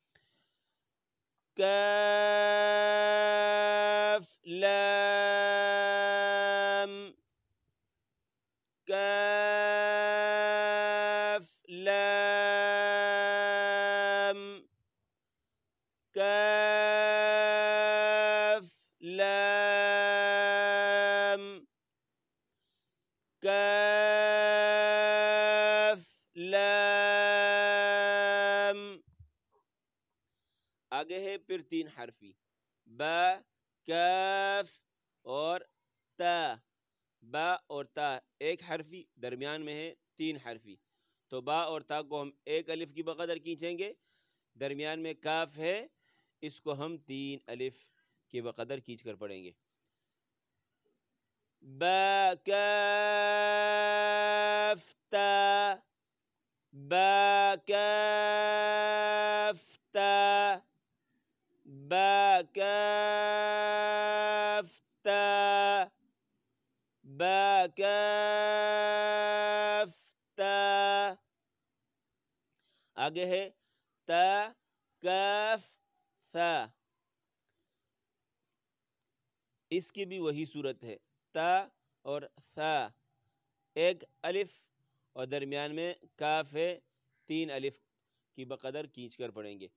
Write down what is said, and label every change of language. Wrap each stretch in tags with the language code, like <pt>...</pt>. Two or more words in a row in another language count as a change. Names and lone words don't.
<ur>کاف لام کاف لام کاف لام کاف لام۔ آگے ہے پھر 3 حرفی، با کاف اور تا، با اور تا ایک حرفی، درمیان میں ہے 3 حرفی، تو با اور تا کو ہم ایک الف کی بقدر کھینچیں گے، درمیان میں کاف ہے، اس کو ہم 3 الف کی بقدر کھینچ کر پڑھیں گے۔ با کاف تا با کاف تا با کاف تا با کاف تا۔ آگے ہے تا کاف ثا، اس کی بھی وہی صورت ہے، تا اور ثا، ایک الف اور درمیان میں کاف ہے، 3 الف کی بقدر کھینچ کر پڑھیں گے۔</ur>